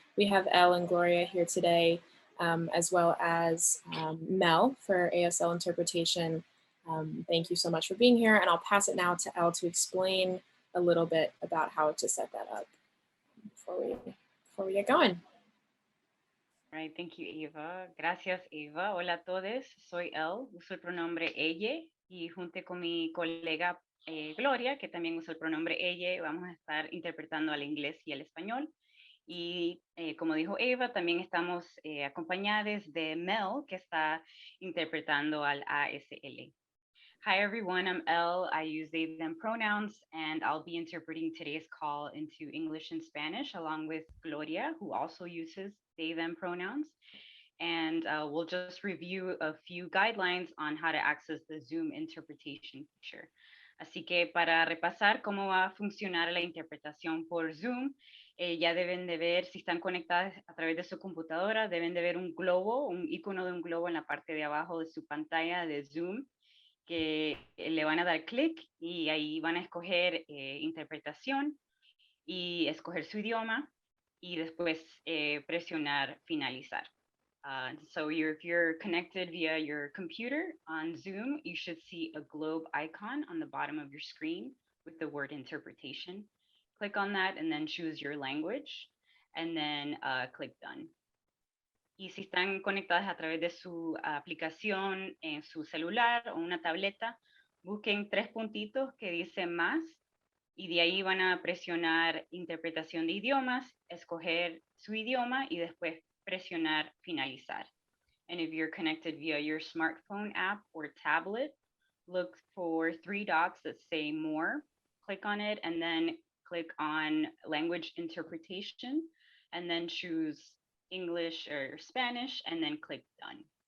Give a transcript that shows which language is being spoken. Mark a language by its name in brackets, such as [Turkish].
[English] We have Elle and Gloria here today, as well as Mel for ASL interpretation. Thank you so much for being here, and I'll pass it now to Elle to explain a little bit about how to set that up before we get going. All right, thank you, Eva. [Spanish] Gracias, [English] Eva. [Spanish] Hola a todos, soy Elle, uso el pronombre ella y junto con mi colega Gloria, que también usa el pronombre ella, vamos a estar interpretando al inglés y al español. Y como dijo Eva, también estamos acompañados de Mel, que está interpretando al ASL. [English] Hi everyone, I'm Elle. I use they, them pronouns, and I'll be interpreting today's call into English and Spanish along with Gloria, who also uses they, them pronouns. And we'll just review a few guidelines on how to access the Zoom interpretation feature. [Spanish] Así que para repasar cómo va a funcionar la interpretación por Zoom, ya deben de ver, si están conectadas a través de su computadora, deben de ver un globo, un icono de un globo en la parte de abajo de su pantalla de Zoom, que le van a dar clic y ahí van a escoger interpretación y escoger su idioma y después presionar finalizar. [English] So if you're connected via your computer on Zoom, you should see a globe icon on the bottom of your screen with the word interpretation. Click on that and then choose your language and then click done. [Spanish] Y si están conectadas a través de su aplicación en su celular o una tableta, busquen 3 puntitos que dicen más y de ahí van a presionar interpretación de idiomas, escoger su idioma y después presionar finalizar. [English] And if you're connected via your smartphone app or tablet, look for 3 dots that say more, click on it and then click on language interpretation and then choose English or Spanish, and then click done.